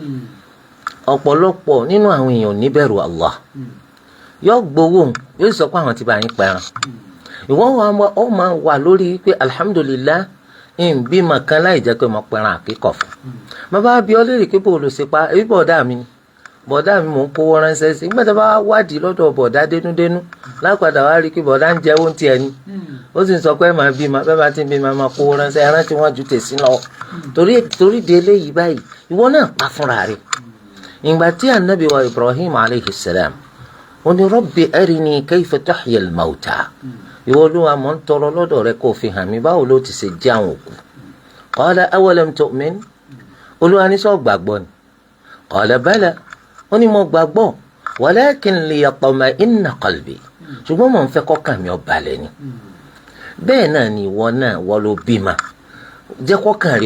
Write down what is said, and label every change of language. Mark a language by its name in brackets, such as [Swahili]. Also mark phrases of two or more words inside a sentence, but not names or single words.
[Yoruba] ọ̀pọ̀lọpọ̀ nínú àwọn èèyàn ní bẹ̀rù Allah yóò gbowó yóò sọ pé àwọn ti bá yín pẹran ìwọ́n wa máa wà lórí pé alhamdulillah bímọ kan láì jẹ́ pé mo pẹran àkíkọ̀ fún bàbá bí ọ léèrè pé bò ló ṣe pa ebi bọ̀dá mi ni bọ̀dá mi mò ń kówó ránṣẹ́ sí nígbà tó bá wádìí lọ́dọ̀ bọ̀dá dénúdénú lápadà wá rí i pé bọ̀dá ń jẹ́ oúnjẹ ẹni ó sì ń sọ pé màá bímọ bẹ́ẹ̀ bá ti ń bímọ máa kówó ránṣẹ́ ẹran tí wọ́n ju tèsí lọ torí de eléyìí báyìí ìwọ náà pa fúnra rẹ̀ ìgbà tí anabi wa Ibrahim [Arabic] عليه السلام [Yoruba] ó ní [Arabic] رب أرني كيف تحيي الموتى [Yoruba] ìwọ Olúwa mò ń tọrọ lọ́dọ̀ rẹ kó fi hàn mí báwo ló ti ṣe jẹ́ àwọn òkú [Arabic] قال أولم تؤمن [Yoruba] Olúwa ní sọ gbàgbọ́ ni [Arabic] قال بلى [Yoruba] ó ní mo gbàgbọ́ [Arabic] ولكن ليطمئن قلبي [Yoruba] ṣùgbọ́n mò ń fẹ́ kọ́kàn mi ó balẹ̀ ni bẹ́ẹ̀ náà ni ìwọ náà wọ́n ló bímọ jẹ́ kọ́kàn rẹ̀